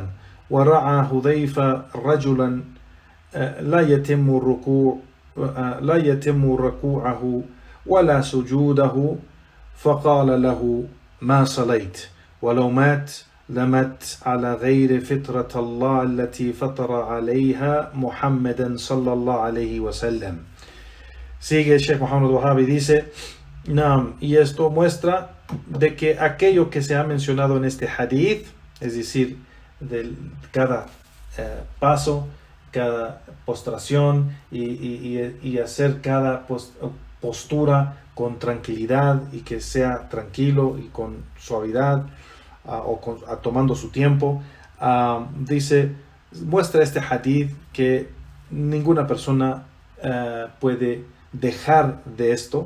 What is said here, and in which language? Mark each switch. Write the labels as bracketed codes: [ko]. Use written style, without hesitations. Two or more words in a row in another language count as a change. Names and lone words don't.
[ar] ورعى حذيفة رجلا لا يتم ركوعه ولا سجوده، فقال له: ما صليت، ولو مات لمت على غير فطرة الله التي فطر عليها محمدا صلى الله عليه وسلم. [es] Sigue el Sheikh Muhammad Wahab y dice: Naam, y esto muestra de que aquello que se ha mencionado en este hadith, es decir, de cada paso, cada postración y hacer cada postura con tranquilidad, y que sea tranquilo y con suavidad, tomando su tiempo, dice: muestra este hadith que ninguna persona puede dejar de esto.